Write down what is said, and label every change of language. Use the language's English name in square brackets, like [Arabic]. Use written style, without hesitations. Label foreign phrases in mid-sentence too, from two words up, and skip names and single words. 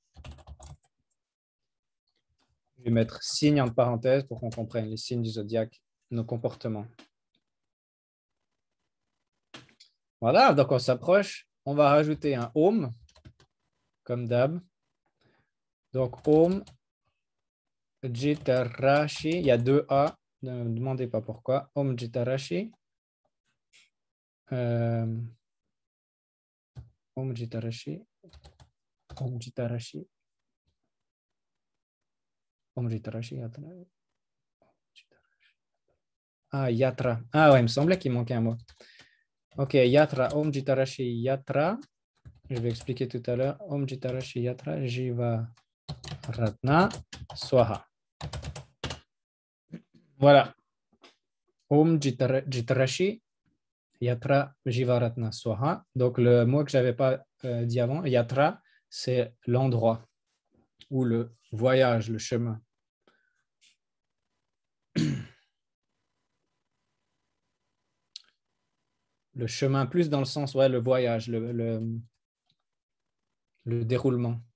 [French] Je vais mettre signe entre parenthèses pour qu'on comprenne les signes du zodiaque, nos comportements. Voilà, donc on s'approche. On va rajouter un Om, comme d'hab. Donc, [Sanskrit] Om, Jitarashi, [French] il y a 2 A, ne me demandez pas pourquoi. [Sanskrit] Om Jitarashi. Om Jitarashi. Om Jitarashi. Om Jitarashi, Yatra. [French] Ah, Yatra. Ah ouais, il me semblait qu'il manquait un mot. [Sanskrit] Ok, Yatra, Om Jitarashi Yatra. [French] Je vais expliquer tout à l'heure. [Sanskrit] Om Jitarashi Yatra, Jiva Ratna Swaha. [French] Voilà. [Sanskrit] Om Jitarashi Yatra Jiva Ratna Swaha. [French] Donc, le mot que je n'avais pas dit avant, Yatra, c'est l'endroit ou le voyage, le chemin. Le chemin, plus dans le sens, ouais, le voyage, le déroulement.